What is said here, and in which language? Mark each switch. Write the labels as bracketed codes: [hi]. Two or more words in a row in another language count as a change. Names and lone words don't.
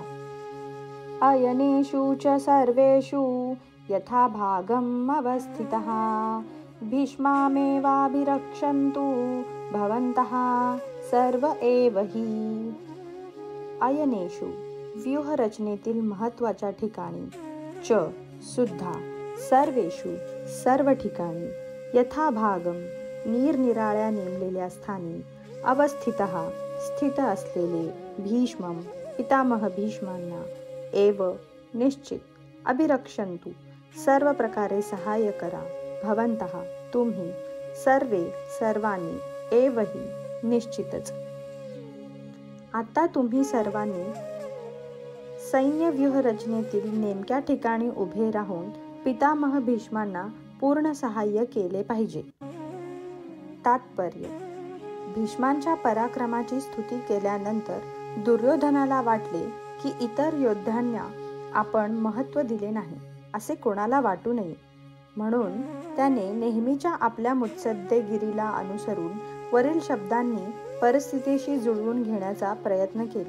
[sa] अयनेषु च सर्वेषु यथा भागम् अवस्थितः भीष्मामेवाभिरक्षन्तु भवन्तः सर्व एव हि. [mr] अयनेषु व्यूहरचनेतील महत्त्वाच्या ठिकाणी, च सुद्धा, सर्वेषु सर्व ठिकाणी, यथाभागम निरनिराळ्या नेमलेल्या स्थानी, अवस्थितः स्थित असलेले, भीष्मम पितामह भीष्मांना, एव निश्चित, अभिरक्षन्तु सर्व प्रकारे सहाय्य करा, भवन्तः तुम्ही, सर्वे सर्वांनी, [sa] एव हि [mr] निश्चितच. आता तुम्ही सर्वांनी सैन्य व्यूहरचनेतील नेमक्या ठिकाणी उभे राहून पितामह भीष्मांना पूर्ण सहाय्य केले पाहिजे. तात्पर्य: भीष्मांच्या पराक्रमाची स्तुती केल्यानंतर दुर्योधनाला वाटले की इतर योद्ध्यांना आपण महत्त्व दिले नाही असे कोणाला वाटू नये, म्हणून त्याने नेहमीच्या आपल्या मुत्सद्देगिरीला अनुसरून वरील शब्दांनी परिस्थितीशी जुळवून घेण्याचा प्रयत्न केला.